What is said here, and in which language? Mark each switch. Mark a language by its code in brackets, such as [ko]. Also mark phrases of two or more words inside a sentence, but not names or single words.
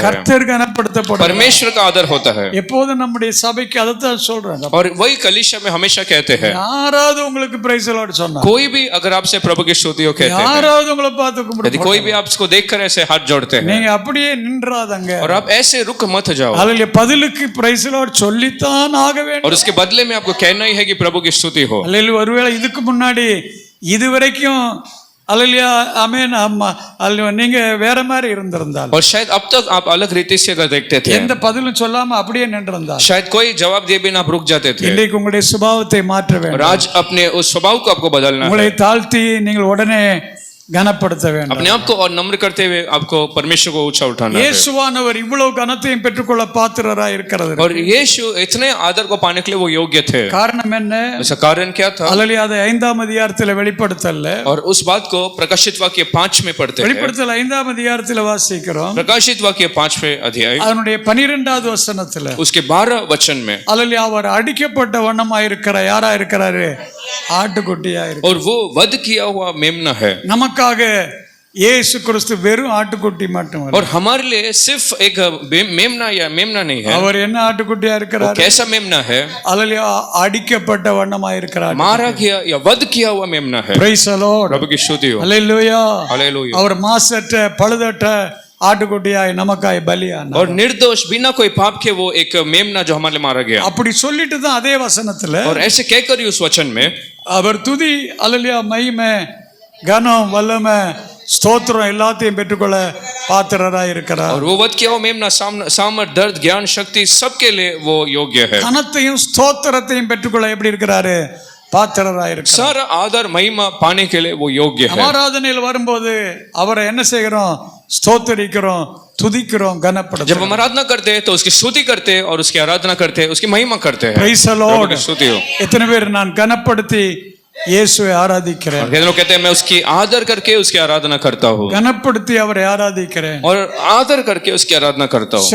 [ta] கர்த்தர் கனப்படுத்தப்படுகிறார். [hi] परमेश्वर का आदर होता है। [ta] எப்போதும் நம்முடைய சபைக்கு அதைத்தான் சொல்றாங்க. [hi] और वही कलीसिया में हमेशा कहते हैं, [ta] யாராவது உங்களுக்கு [en] Praise Lord [ta] சொன்னா, [hi] कोई भी अगर आपसे प्रभु की स्तुति कहते हैं, [ta] யாராவது உங்களை பார்த்து [hi] यदि [ta] கும்பிடு, [hi] कोई भी आपको देखकर ऐसे हाथ जोड़ते हैं, [ta] நீங்க அப்படியே நின்றாதங்க. [hi] और आप ऐसे रुक मत जाओ। [ta] அதுல பதிலுக்கு [en] Praise Lord [ta] சொல்லித்தான் ஆக வேண்டும். [hi] और उसके बदले में आपको कहना ही है कि प्रभु की स्तुति हो। [ta] அல்லேலூயா. ஒருவேளை இதுக்கு முன்னாடி இதுவரைக்கும் அல்லேலூயா ஆமென் அம்மா அல்லேலூயா நீங்க வேற மாதிரி இருந்திருந்தால், [hi] और शायद अब तक आप अलग रीति से अगर देखते थे, [ta] எந்த பதிலும் சொல்லாம அப்படியே நின்றிருந்தால், [hi] शायद कोई जवाब दिए बिना आप रुक जाते थे। [ta] இன்றைக்கு உங்களுடைய சுபாவத்தை மாற்ற [hi] और [ta] வேண்டும். [hi] आज अपने उस स्वभाव को आपको बदलना है। [ta] உங்களை தாழ்த்தி நீங்கள் உடனே கனப்படுத்த வேண்டும். [hi] अपने आप को और नम्र करते हुए आपको परमेश्वर को ऊंचा उठाना है। [ta] இயேசுவானவர் இவ்வளவு கனத்தையும் பெற்றுக்கொள்ள பாத்திரராய் இருக்கிறது. [hi] और यीशु इतने आदर को पाने के लिए वो योग्य थे। [ta] காரணம் என்ன? [hi] उसका कारण क्या था? [ta] அல்லேலூயா. அதை 5ஆம் அதிகாரத்தில் வெளிப்படுத்தல. [hi] और उस बात को प्रकाशित वाक्य 5 में पढ़ते हैं। [ta] வெளிப்படுத்தல் 5ஆம் அதிகாரத்தில் வாசிக்கிறோம். [hi] प्रकाशित वाक्य 5वें अध्याय [ta] அதனுடைய 12வது வசனத்துல [hi] उसके 12 वचन में, [ta] அல்லேலூயா அவர் அடிக்கப்பட்ட வண்ணமா இருக்கிற யாரா இருக்கிறாரு? ஆட்டுக்குட்டியா இருக்கு. [hi] और वो वध किया हुआ मेमना है। [ta] நமக்காக இயேசு கிறிஸ்து வெறும் ஆட்டுக்குட்டி மட்டும் அல்ல. [hi] और हमारे लिए सिर्फ एक मेमना या मेमना नहीं है। [ta] அவர் என்ன ஆட்டுக்குட்டியா [hi] वो [ta] இருக்கிறார்? [hi] कैसा मेमना है? [ta] அல்லேலூயா அடிக்கப்பட்ட வண்ணமா இருக்கிறார். [hi] मारा गया या वध किया हुआ मेमना है। [en] Praise the Lord. [hi] प्रभु की स्तुति हो। [ta] அல்லேலூயா. [hi] हालेलुया। [ta] அவர் மாசற்ற பழுதற்ற ஆட்டுக்குட்டியாய் நமக்காய் பலியானார். [hi] और निर्दोष बिना कोई पाप के वो एक मेमना जो हमारे लिए मारा गया। [ta] அப்படி சொல்லிட்டு தான் அதே வசனத்துல [hi] और ऐसे कहकर ही उस वचन में [ta] அவர் துதி அல்லேலூயா மகிமை கனம் வல்லமை ஸ்தோத்திரம் எல்லாத்தையும் பெற்றுக்கொள்ள பாத்திரராய் இருக்கிறார். [hi] और वो वध किया हुआ मेमना सामर्थ दर्द ज्ञान शक्ति सबके लिए वो योग्य है। [ta] கனத்தையும் ஸ்தோத்திரத்தையும் பெற்றுக்கொள்ள எப்படி இருக்கிறாரு? பாத்திரராய் இருக்கிறார். [hi] सारा आदर महिमा पाने के लिए वो योग्य है। [ta] ஆராதனையில் வரும்போது அவரை என்ன செய்கிறோம்? ஸ்தோத்திரிக்கிறோம், துதிக்கிறோம், கனப்படுத்துறோம். [hi] जब हम आराधना करते हैं तो उसकी स्तुति करते हैं, और उसकी आराधना करते हैं, उसकी महिमा करते हैं। [en] Praise the Lord. [hi] प्रभु की स्तुति हो। [ta] எத்தனை பேர் நான் கனப்படுத்தி இயேசுவை ஆராதிக்கிறேன், [hi] और लोग कहते हैं मैं उसकी आदर करके उसकी आराधना करता हूँ, [ta] கனப்படுத்தி அவரை ஆராதிக்கிறேன். [hi] और आदर करके उसकी आराधना करता हूँ।